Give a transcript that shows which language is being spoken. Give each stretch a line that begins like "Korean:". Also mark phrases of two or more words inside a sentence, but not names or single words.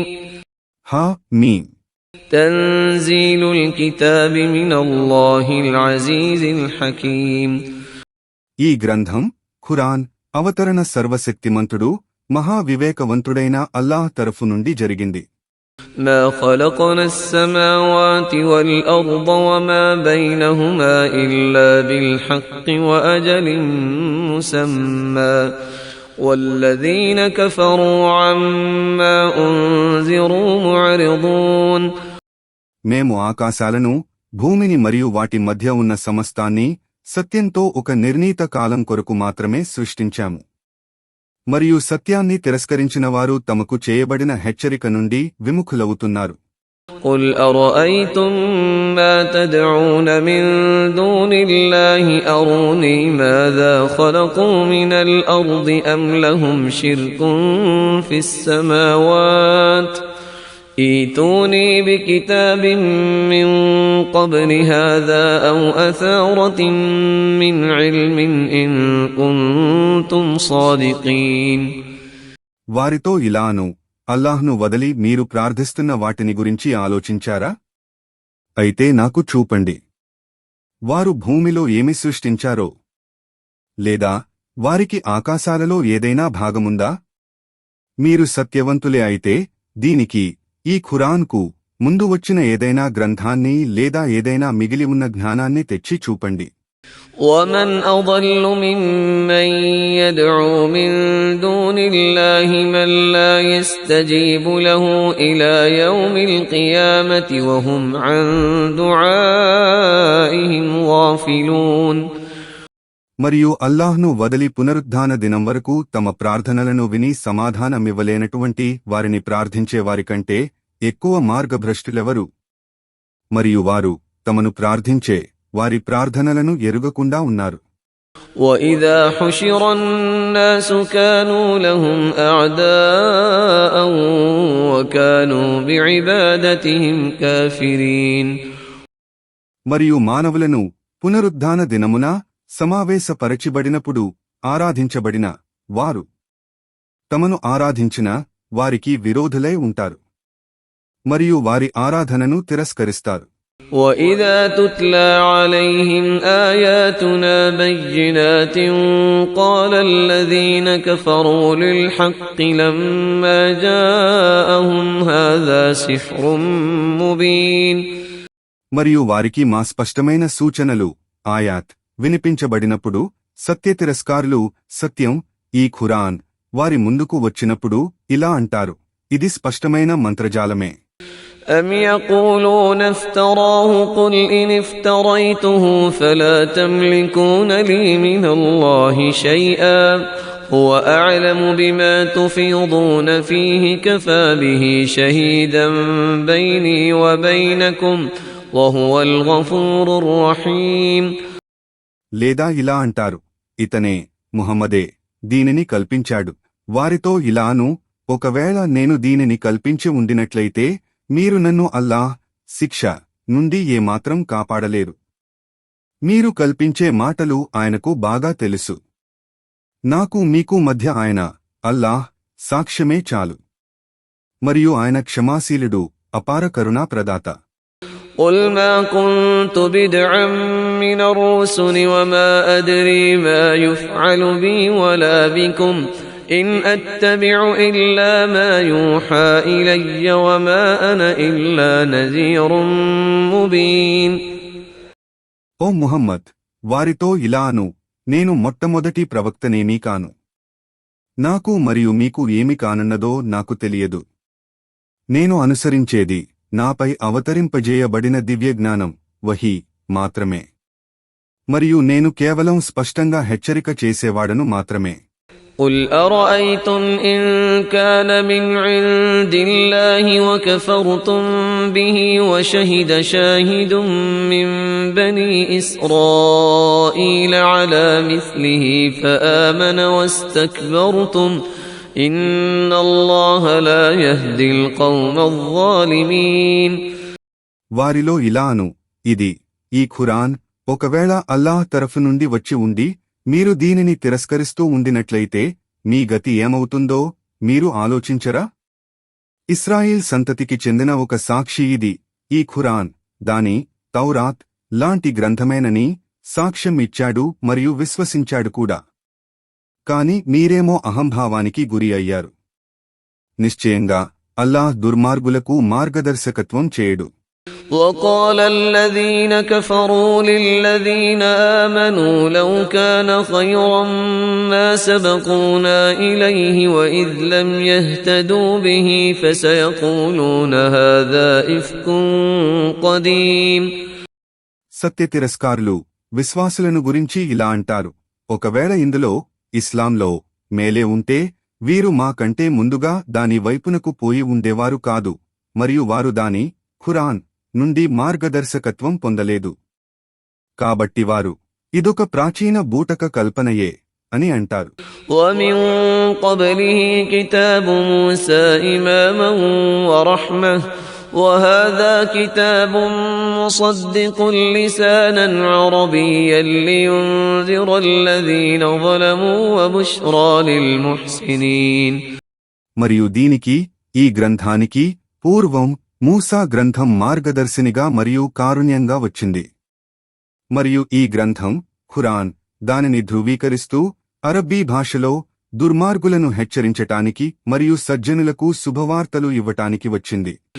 Arabic: హామీమ్. تنزيل الكتاب من الله العزيز الحكيم.
Telugu: ఈ గ్రంథం ఖురాన్ అవతరణ సర్వశక్తిమంతుడు, మహావివేకవంతుడైన అల్లాహ్ తరఫు నుండి జరిగింది.
Arabic: ما خلقنا السماوات والأرض وما بينهما إلا بالحق وأجل مسمى والذين كفروا عما أنذروا معرضون.
Telugu: మేము ఆకాశాలను, భూమిని మరియు వాటి మధ్య ఉన్న సమస్తాన్ని సత్యంతో ఒక నిర్ణీత కాలం కొరకు మాత్రమే సృష్టించాము. మరియు సత్యాన్ని తిరస్కరించిన వారు తమకు చేయబడిన హెచ్చరిక నుండి విముఖులవుతున్నారు.
Arabic: قل أرأيتم ما تدعون من دون الله أروني ماذا خلقوا من الأرض أم لهم شرك في السماوات ائتوني بكتاب من قبل هذا أو أثارة من علم إن كنتم صادقين.
Telugu: వారితో ఇలాను, అల్లాహ్ను వదలి మీరు ప్రార్థిస్తున్న వాటిని గురించి ఆలోచించారా? అయితే నాకు చూపండి, వారు భూమిలో ఏమి సృష్టించారో, లేదా వారికి ఆకాశాలలో ఏదైనా భాగముందా? మీరు సత్యవంతులే అయితే దీనికి, ఈ ఖురాన్కు ముందు వచ్చిన ఏదైనా గ్రంథాన్ని లేదా ఏదైనా మిగిలి ఉన్న జ్ఞానాన్ని తెచ్చి చూపండి.
Arabic: ومن أضل ممن يدعو من دون الله من لا يستجيب له إلى يوم القيامة وهم عن دعائهم غافلون.
Telugu: మరియు అల్లాహ్ను వదలి పునరుద్ధాన దినం వరకు తమ ప్రార్థనలను విని సమాధానమివ్వలేనటువంటి వారిని ప్రార్థించే వారికంటే ఎక్కువ మార్గభ్రష్టులెవరు? మరియు వారు తమను ప్రార్థించే వారి ప్రార్థనలను ఎరుగకుండా ఉన్నారు.
Arabic: وَإِذَا حُشِرَ النَّاسُ كَانُوا لَهُمْ أَعْدَاءً وَكَانُوا بِعِبَادَتِهِمْ كَافِرِينَ.
Telugu: మరియు మానవులను పునరుద్ధాన దినమున సమావేశపరచిబడినప్పుడు ఆరాధించబడిన వారు తమను ఆరాధించిన వారికి విరోధులై ఉంటారు, మరియు వారి ఆరాధనను తిరస్కరిస్తారు.
Arabic: وَإِذَا تُتْلَى عَلَيْهِمْ آيَاتُنَا بَيِّنَاتٍ قَالَ الَّذِينَ كَفَرُوا لِلْحَقِّ لَمَّا جَاءَهُمْ هَذَا سِحْرٌ مُبِينٌ.
Telugu: మరియు వారికి మా స్పష్టమైన సూచనలు, ఆయాత్ వినిపించబడినప్పుడు సత్యతిరస్కారులు, సత్యం, ఈ ఖురాన్ వారి ముందుకు వచ్చినప్పుడు ఇలా అంటారు, ఇది స్పష్టమైన మంత్రజాలమే.
Arabic: أَمْ يَقُولُونَ افْتَرَاهُ قُلْ إِنِ افْتَرَيْتُهُ فَلَا تَمْلِكُونَ لِي مِنَ اللَّهِ شَيْئًا هُوَ أَعْلَمُ بِمَا تُفِيضُونَ فِيهِ كَفَى بِهِ شَهِيدًا بَيْنِي وَبَيْنَكُمْ وَهُوَ الْغَفُورُ الرَّحِيمُ.
Telugu: లేదా ఇలా అంటారు, ఇతనే, ముహమ్మదే దీనిని కల్పించాడు. వారితో ఇలాను, ఒకవేళ నేను దీనిని కల్పించి ఉండినట్లయితే మీరు నన్ను అల్లాహ్ శిక్ష నుండి ఏమాత్రం కాపాడలేరు. మీరు కల్పించే మాటలు ఆయనకు బాగా తెలుసు. నాకు మీకు మధ్య ఆయన, అల్లాహ్ సాక్ష్యమే చాలు. మరియు ఆయన క్షమాశీలుడు, అపార కరుణా ప్రదాత.
Arabic: قُلْ مَا كُنْتُ بِدْعًا مِنَ الرُّسُلِ وَمَا أَدْرِي مَا يُفْعَلُ بِي وَلَا بِكُمْ إِنْ أَتَّبِعُ إِلَّا مَا يُوحَى إِلَيَّ وَمَا أَنَا إِلَّا نَذِيرٌ مُبِينٌ.
Telugu: ఓ ముహమ్మద్, వారితో ఇలాను, నేను మొట్టమొదటి ప్రవక్తనేమీ కాను. నాకు మరియు మీకు ఏమి కానున్నదో నాకు తెలియదు. నేను అనుసరించేది నాపై అవతరింపజేయబడిన దివ్యజ్ఞానం, వహీ, మాత్రమే. మరియు నేను కేవలం స్పష్టంగా హెచ్చరిక చేసేవాడను మాత్రమే.
Arabic: قل أرأيتم إن كان من عند الله وكفرتم به وشهد شاهد من بني إسرائيل على مثله فآمن واستكبرتم إن الله لا يهدي القوم الظالمين.
Telugu: వారిలో ఇలాను, ఇది ఈ ఖురాన్ ఒకవేళ అల్లాహ్ తరఫు నుండి వచ్చి ఉండి మీరు దీనిని తిరస్కరిస్తూ ఉండినట్లయితే మీ గతి ఏమవుతుందో మీరు ఆలోచించరా? ఇస్రాయిల్ సంతతికి చెందిన ఒక సాక్షి ఇది ఈ ఖురాన్ దాని తౌరాత్ లాంటి గ్రంథమేనని సాక్ష్యం ఇచ్చాడు మరియు విశ్వసించాడు కూడా. కాని మీరేమో అహంభావానికి గురి అయ్యారు. నిశ్చయంగా అల్లాహ్ దుర్మార్గులకు మార్గదర్శకత్వం చేయడు.
Arabic: وقال الذين كفروا للذين آمنوا لو كان خيرا ما سبقونا إليه وإذ لم يهتدوا به فسيقولون هذا إفك قديم.
Telugu: సత్యతిరస్కారులు విశ్వాసులను గురించి ఇలా అంటారు, ఒకవేళ ఇందులో ఇస్లాంలో మేలే ఉంటే వీరు మా కంటే ముందుగా దాని వైపునకు పోయి ఉండేవారు కాదు మరియు వారు దాని ఖురాన్ నుండి మార్గదర్శకత్వం పొందలేదు. కాబట్టి వారు ఇదొక ప్రాచీన బూటక కల్పనయే అని అంటారు.
Arabic: وَمِن قَبْلِهِ كِتَابُ مُوسَى إِمَامًا وَرَحْمَةً وَهَذَا كِتَابٌ مُصَدِّقٌ لِسَانًا عَرَبِيًّا لِيُنذِرَ الَّذِينَ ظَلَمُوا وَبُشْرَى لِلْمُحْسِنِينَ.
Telugu: మరియు దీనికి ఈ గ్రంథానికి పూర్వం మూసా గ్రంథం మార్గదర్శినిగా మరియు కారుణ్యంగా వచ్చింది. మరియు ఈ గ్రంథం ఖురాన్ దానిని ధృవీకరిస్తూ అరబ్బీ భాషలో దుర్మార్గులను హెచ్చరించటానికి మరియు సజ్జనులకు శుభవార్తలు ఇవ్వటానికి వచ్చింది.